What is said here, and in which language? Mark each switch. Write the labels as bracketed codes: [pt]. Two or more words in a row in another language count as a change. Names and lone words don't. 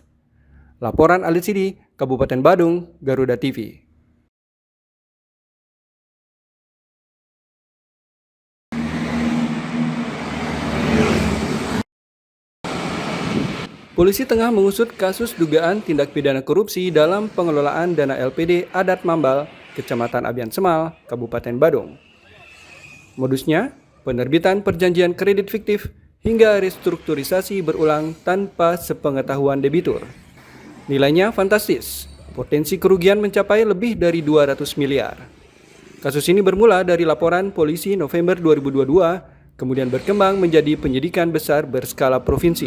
[id] Laporan Ali Sidi, Kabupaten Badung, Garuda TV. Polisi tengah mengusut kasus dugaan tindak pidana korupsi dalam pengelolaan dana LPD Adat Mambal, Kecamatan Abian Semal, Kabupaten Badung. Modusnya, penerbitan perjanjian kredit fiktif hingga restrukturisasi berulang tanpa sepengetahuan debitur. Nilainya fantastis, potensi kerugian mencapai lebih dari 200 miliar. Kasus ini bermula dari laporan polisi November 2022, kemudian berkembang menjadi penyidikan besar berskala provinsi.